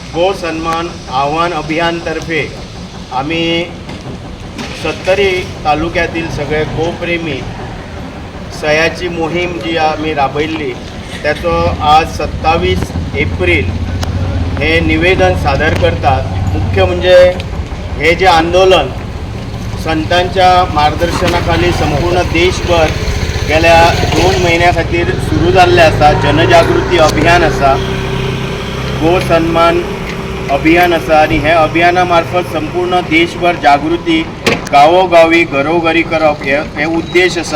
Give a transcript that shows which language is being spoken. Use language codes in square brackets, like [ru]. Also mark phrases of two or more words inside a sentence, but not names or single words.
[mr] गो सन्मान आव्हान अभियानतर्फे आम्ही 70 तालुक्यातील सगळे गोप्रेमी सह्याची मोहीम जी आम्ही राबयल्ली त्याचं आज 27 एप्रिल हे निवेदन सादर करतात। [kok] मुख्य म्हणजे हे जे आंदोलन संतांच्या मार्गदर्शनाखाली संपूर्ण देशभर गेल्या 2 महिन्या खातीर सुरू जाल्लें आसा। जनजागृती अभियान आसा, गो सन्मान अभियान आसा आनी हे अभियाना मार्फत संपूर्ण देशभर जागृती गावोगावी घरोघरी करप हे उद्देश आसा।